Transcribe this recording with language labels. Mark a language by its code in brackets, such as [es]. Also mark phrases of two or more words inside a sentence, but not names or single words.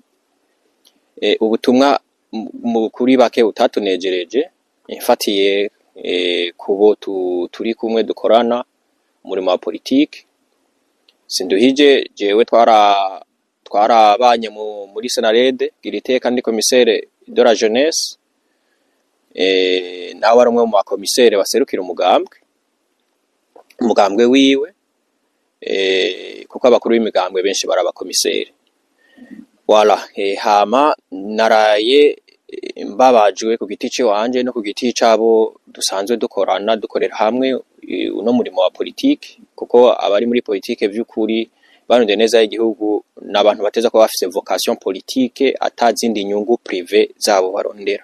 [rn] Ubutumwa kuri bake utatunejereje mfatiye kubo turi kumwe dukorana umurimo wa politike. Sinduhije jewe twarabanye muri Senarede Giriteka ndi [fr] commissaire de la jeunesse, [rn] nawe ari umwe mu bakomisere baserukira umugambwe wiwe, kuko abakuru b'imigambwe benshi barabakomisere. Voilà, hama naraye mbabajwe ku giti wanje no ku giti cabo dusanzwe dukorera hamwe uno murimo wa politike, kuko abari muri politike vy'ukuri barundi neza y'igihugu n'abantu bateza ko bafise [fr] vocation politique [rn] atazindi nyungu privé zabo barondera.